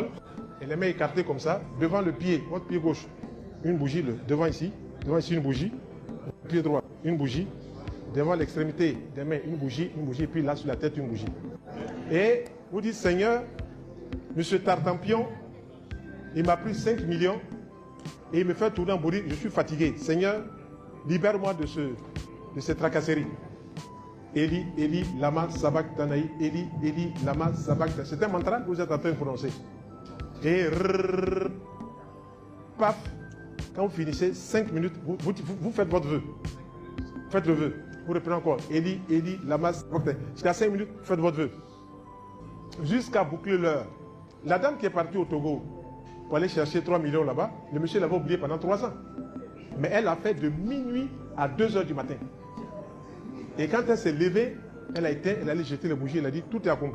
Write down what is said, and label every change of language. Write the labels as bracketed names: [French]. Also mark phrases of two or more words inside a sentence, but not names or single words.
[French] Et les mains écartées comme ça, devant le pied, votre pied gauche, une bougie, devant ici une bougie, le pied droit, une bougie, devant l'extrémité des mains, une bougie, et puis là sur la tête, une bougie. Et vous dites, Seigneur, monsieur Tartampion, il m'a pris 5 millions et il me fait tourner en bourrique, je suis fatigué. Seigneur, libère-moi de cette tracasserie. [Aramaic] Eli, Eli, lama sabachthani, Eli, Eli, lama sabachthani. [French] C'est un mantra que vous êtes en train de prononcer. Et paf, quand vous finissez 5 minutes, vous faites votre vœu. Faites le vœu. Vous reprenez encore. [Aramaic] Eli, Eli, lama sabachthani. [French] Jusqu'à 5 minutes, faites votre vœu. Jusqu'à boucler l'heure. La dame qui est partie au Togo pour aller chercher 3 millions là-bas, le monsieur l'avait oublié pendant 3 ans. Mais elle a fait de minuit à 2h du matin. Et quand elle s'est levée, elle a éteint, elle allait jeter les bougies, elle a dit tout est accompli.